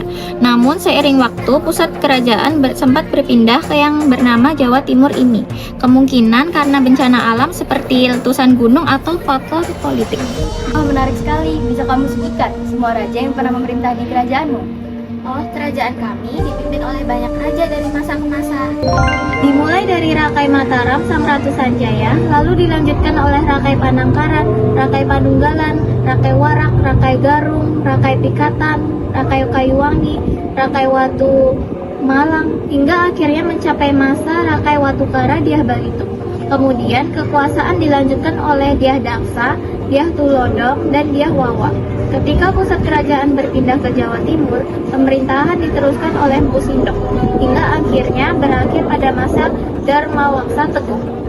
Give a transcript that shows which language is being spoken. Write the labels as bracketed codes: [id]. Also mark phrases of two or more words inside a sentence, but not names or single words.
[id] Namun, seiring waktu, pusat kerajaan sempat berpindah ke yang bernama Jawa Timur ini. Kemungkinan karena bencana alam seperti letusan gunung atau faktor politik. Oh, menarik sekali. Bisa kamu sebutkan semua raja yang pernah memerintah di kerajaanmu? Oh, kerajaan kami dipimpin oleh banyak raja dari masa ke masa. Dimulai dari Rakai Mataram Sang Ratu Sanjaya, lalu dilanjutkan oleh Rakai Panangkaran, Rakai Panunggalan, Rakai Warak, Rakai Garung, Rakai Pikatan, Rakai Kayuwangi, Rakai Watu Malang, hingga akhirnya mencapai masa Rakai Watukara Dyah Balitung. Kemudian kekuasaan dilanjutkan oleh Dyah Daksa, Dyah Tulodong, dan Dyah Wawa. Ketika pusat kerajaan berpindah ke Jawa Timur, pemerintahan diteruskan oleh Mpu Sindok, hingga akhirnya berakhir pada masa Dharma Wangsa Teguh.